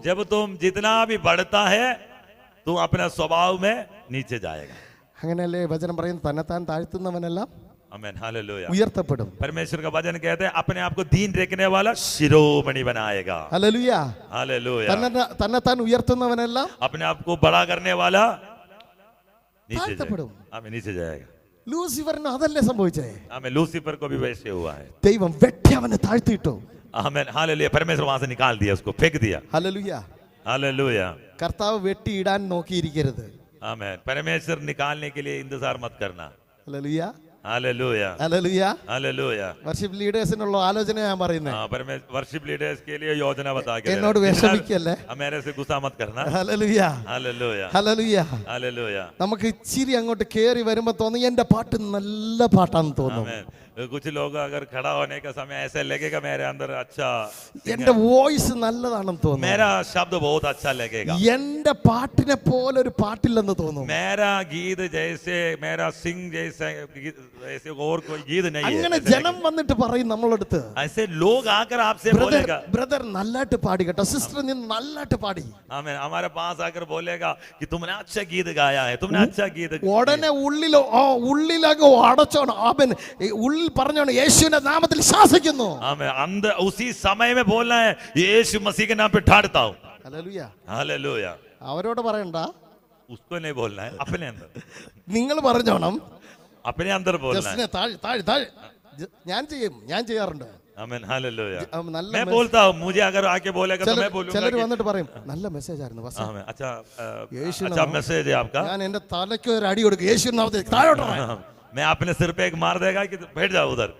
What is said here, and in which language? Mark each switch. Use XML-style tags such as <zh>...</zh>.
<hi>जब तुम जितना भी बढ़ता है तुम अपने स्वभाव में नीचे जाएगा.</hi> <ml>അങ്ങനെയല്ലേ വചനം പറയുന്നത്, തന്നെത്താൻ താഴ്ത്തുന്നവനെല്ലാം</ml> <hi>आमेन. हालेलुया.</hi> <ml>ഉയർത്തപ്പെടും.</ml> <hi>परमेश्वर का वचन कहते हैं अपने आप को दीन रखने वाला शिरोमणि बनाएगा.</hi> <ml>ഹല്ലേലൂയ.</ml> <hi>हालेलुया.</hi> <ml>തന്നെത്താൻ ഉയർത്തുന്നവനെല്ലാം</ml> <hi>अपने आप को बड़ा करने वाला नीचे</hi> <ml>താഴ്ത്തപ്പെടും.</ml> <hi>जाएगा. आमेन. नीचे जाएगा.</hi> <ml>ലൂസിഫറിന് അതല്ലേ സംഭവിച്ചേ?</ml> <hi>आमेन. लूसीफर को भी वैसे हुआ है.</hi> <ml>ദൈവം വെട്ടി അവനെ താഴ്ത്തിയിട്ടു.</ml> <hi>आमेन. हालेलुया. परमेश्वर वहां से निकाल दिया, उसको फेंक दिया.</hi> <ml>ഹല്ലേലൂയ.</ml> <hi>हालेलुया.</hi> <ml>കർത്താവ് വെട്ടിയിടാൻ നോക്കിയിരിക്കരുത്.</ml> <hi>आमेन. परमेश्वर निकालने के लिए इंतजार मत करना.</hi> <ml>Hallelujah.</ml> <hi>Hallelujah.</hi> <ml>Hallelujah.</ml> <hi>Hallelujah.</hi> <ml>Worship ലീഡേഴ്സിനുള്ള ആലോചന ഞാൻ പറയുന്നത്.</ml> <hi>वर्शिप लीडर्स के लिए योजना बता के</hi> <ml>എന്നോട് വിഷമിക്കല്ലേ?</ml> <hi>मेरे से गुस्सा मत करना.</hi> <ml>ഹല്ലേലൂയ.</ml> <hi>हालेलुया.</hi> <ml>ഹല്ലേലൂയ.</ml> <hi>हालेलुया.</hi> <ml>നമുക്ക് ഇച്ചിരി അങ്ങോട്ട് കേറി വരുമ്പോ തോന്നി എന്റെ പാട്ട് നല്ല പാട്ടാന്ന് തോന്നും.</ml> <hi>आमेन. कुछ लोग अगर खड़ा होने का समय ऐसे लगेगा मेरे अंदर अच्छा,</hi> <ml>എന്റെ വോയിസ് നല്ലതാണെന്ന് തോന്നും.</ml> <hi>मेरा शब्द बहुत अच्छा लगेगा,</hi> <ml>എന്റെ പാട്ടിനെ പോലെ ഒരു പാട്ടില്ലെന്ന് തോന്നും.</ml> <hi>मेरा गीत जैसे मेरा सिंग जैसे ऐसे और कोई गीत नहीं है.</hi> <ml>അങ്ങനെ ജനം വന്നിട്ട് പറയും നമ്മളടുത്ത്,</ml> <hi>ऐसे लोग आकर आपसे बोलेगा,</hi> <ml>ബ്രദർ നല്ലായിട്ട് പാടി കേട്ടോ, സിസ്റ്റർ നീ നല്ലായിട്ട് പാടി.</ml> <hi>आमेन. हमारे पास आकर बोलेगा कि तुमने अच्छा गीत गाया है, तुमने अच्छा गीत.</hi> <ml>ഉടനെ ഉള്ളിലൊക്കെ അടച്ചോണം. അവൻ ഉള്ളിൽ പറഞ്ഞോണം യേശുവിന്റെ നാമത്തിൽ ശാസിക്കുന്നു.</ml> <hi>आमेन. अंदर उसी समय में बोलना है यीशु मसीह के नाम पे ठाड़ता हूं.</hi> <ml>ഹല്ലേലൂയ.</ml> <hi>हालेलुया.</hi> <ml>അവരോട് പറയണ്ട,</ml> <hi>उसको नहीं बोलना है, अपने अंदर,</hi> <ml>നിങ്ങൾ പറഞ്ഞോണം.</ml> <hi>अपने अंदर बोलना है.</hi> <ml>ജസ്റ്റിനെ താഴ് ഞാൻ ചെയ്യാറുണ്ട്.</ml> <hi>आमेन. हालेलुया.</hi> <ml>നല്ല</ml> <hi>मैं बोलता हूं, मुझे अगर आके बोलेगा तो मैं बोलूंगा</hi> <ml>ചിലർ</ml> <hi>कि</hi> <ml>വന്നിട്ട് പറയും നല്ല മെസ്സേജ് ആയിരുന്നു പാസ്റ്റർ.</ml> <hi>आमेन. अच्छा यीशु अच्छा मैसेज है आपका.</hi> <ml>ഞാൻ എന്റെ തലയ്ക്ക് ഒരു അടി കൊടുക്കും, യേശുവിന്റെ നാമത്തിൽ താഴോട്ട് ഇറങ്ങ്.</ml> <hi>मैं अपने सिर पे एक मार देगा कि बैठ जाओ उधर.</hi>